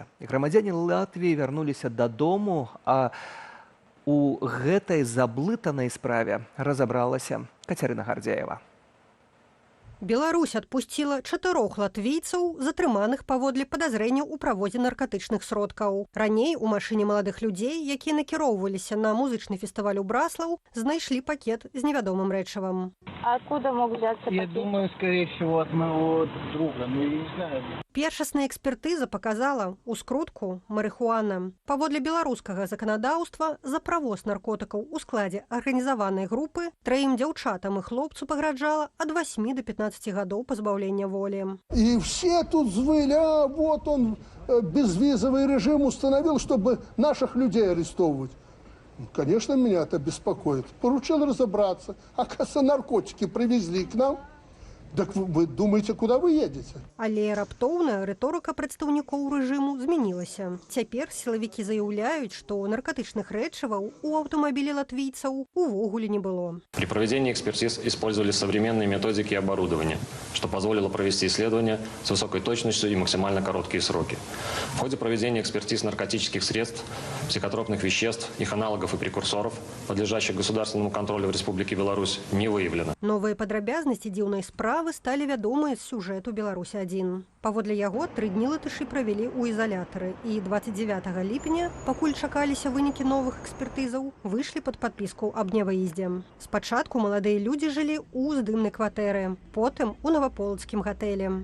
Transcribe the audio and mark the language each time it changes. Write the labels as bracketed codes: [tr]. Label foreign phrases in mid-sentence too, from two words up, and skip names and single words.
[be] Грамадзяне Латвіі вярнуліся дадому, а у гэтай заблытанай справе разабралася Кацярына Гардзеева. Беларусь адпусціла 4 латвійцаў, затрыманых паводле падазрэнняў у правозе наркатычных сродкаў. Раней у машыне маладых людзей, якія накіроўваліся на музычны фестываль у Браслаў, знайшлі пакет з невядомым рэчывам. [ru] Откуда мог взяться пакет? Я думаю, скорее всего, от моего друга, но я не знаю. [be] Першасная экспертыза показала у скрутку марыхуана. Паводле беларускага заканадаўства за правоз наркотыкаў у складзе арганізаванай групы 3 дзяўчатам і хлопцу пагражала ад 8 до 15 гадоў пазбаўлення волі. [ru] И все тут звыли, вот он безвизовый режим установил, чтобы наших людей арестовывать. Конечно, меня это беспокоит. Поручил разобраться. Оказывается, наркотики привезли к нам. Так вы думаете, куда вы едете? [be] Але раптоўна рыторыка прадстаўнікоў рэжыму змянілася. Цяпер сілавікі заяўляюць, што наркотычных рэчываў у аўтамабілі латвійцаў увогуле не было. [ru] При проведении экспертиз использовали современные методики и оборудование, что позволило провести исследования с высокой точностью и максимально короткие сроки. В ходе проведения экспертиз наркотических средств, психотропных веществ, их аналогов и прекурсоров, подлежащих государственному контролю в Республике Беларусь, не выявлено. [be] Новыя падрабязнасці дзіўнай справы сталі вядомыя з сюжэту «Беларусь-1». Паводле яго 3 дні латышы правялі ў ізалятары і 29 ліпеня, пакуль чакаліся вынікі новых экспертызаў, выйшлі пад падпіску аб нявыездзе. Спачатку маладыя людзі жылі ў здымнай кватэры, потым у наваполацкім гатэлі.